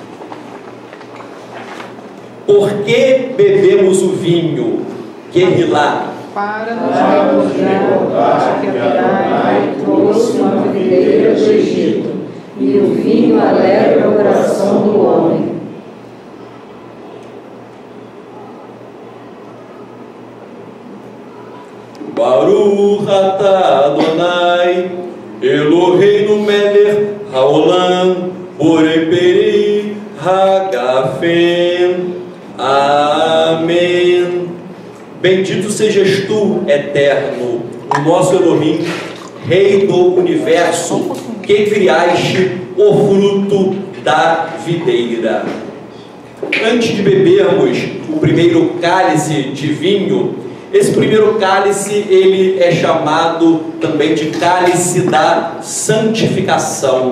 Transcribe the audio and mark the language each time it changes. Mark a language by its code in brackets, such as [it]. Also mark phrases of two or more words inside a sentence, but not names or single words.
[pt] Por que bebemos o vinho? Querilá. Para nos recordar que Adonai trouxe uma videira do Egito, e o vinho alegra o coração do homem. [he] ברוך אתה אדוני, אלוהינו מלך העולם, בורא פרי הגפן. [pt] Bendito sejas tu, eterno, o nosso Elohim, Rei do universo, que criaste o fruto da videira. Antes de bebermos o primeiro cálice de vinho, esse primeiro cálice, ele é chamado também de cálice da santificação.